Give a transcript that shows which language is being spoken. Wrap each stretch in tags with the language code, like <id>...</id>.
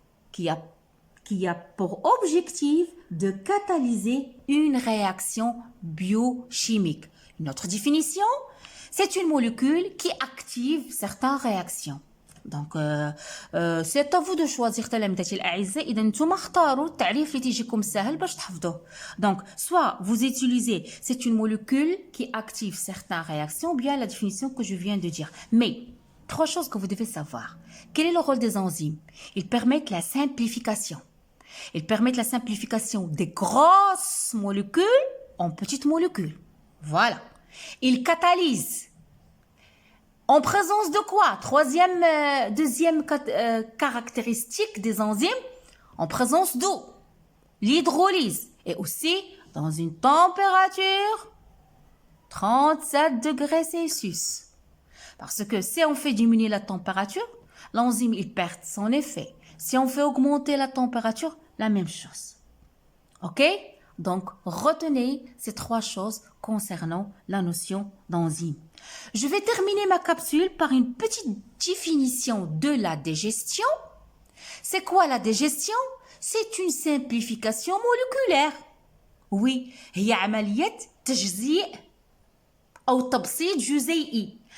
<fr>Qui a pour objectif de catalyser une réaction biochimique. Une autre définition, c'est une molécule qui active certaines réactions. Donc, c'est à vous de choisir</fr> <ar>تلامذتي الأعزاء. إذا نتوما اختاروا التعريف اللي تيجيكم سهل باش تحفظوه.</ar> <fr>Donc, soit vous utilisez, c'est une molécule qui active certaines réactions, ou bien la définition que je viens de dire. Mais, 3 choses que vous devez savoir. Quel est le rôle des enzymes? Ils permettent la simplification. Ils permettent la simplification des grosses molécules en petites molécules. Voilà. Ils catalysent. En présence de quoi? Deuxième caractéristique des enzymes, en présence d'eau, l'hydrolyse. Et aussi dans une température 37 degrés Celsius. Parce que si on fait diminuer la température, l'enzyme il perd son effet. Si on fait augmenter la température, la même chose. Ok? Donc, retenez ces trois choses concernant la notion d'enzyme. Je vais terminer ma capsule par une petite définition de la digestion. C'est quoi la digestion? C'est une simplification moléculaire.</fr> <ar>Oui, هي عملية تجزيء أو تبسيط جزيئي.</ar>